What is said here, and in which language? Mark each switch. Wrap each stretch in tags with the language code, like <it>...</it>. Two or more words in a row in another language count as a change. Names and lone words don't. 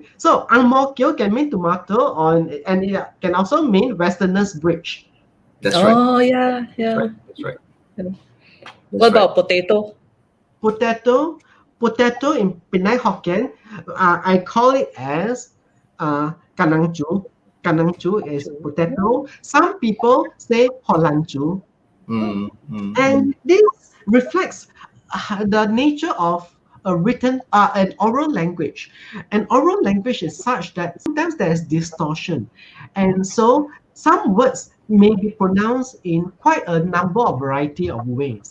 <en>So Ang Mo Kio can mean tomato, and it can also mean Westerners Bridge. That's right. Oh yeah. That's right. What about potato? Potato in Penang Hokkien, I call it as</en> <nan>kanang chu. Kanang chu</nan> <en>is potato. Some people say</en> <nan>holan chu.</nan> <en>And this reflects the nature of a written an oral language. An oral language is such that sometimes there's distortion, and so some words may be pronounced in quite a number of variety of ways.</en>